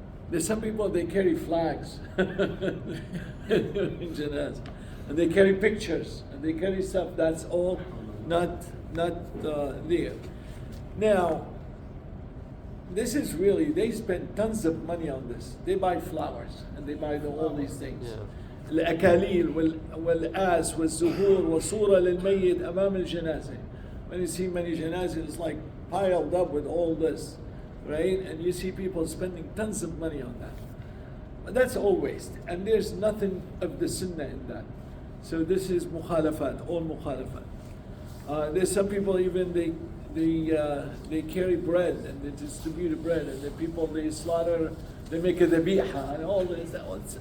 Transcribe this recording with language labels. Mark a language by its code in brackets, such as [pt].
[en] There's some people, they carry flags in janazah, and they carry pictures and they carry stuff. That's all not there. Now, this is really, they spend tons of money on this. They buy flowers and they buy all these things. [ar] الأكاليل والآس والزهور وصورة للميت أمام الجنازة. [en] When you see many janazas, it's like piled up with all this, right? And you see people spending tons of money on that. But that's all waste. And there's nothing of the sunnah in that. So this is mukhalafat, all mukhalafat. There's some people even, they carry bread and they distribute bread, and the people they slaughter, they make a dhabiha and all this.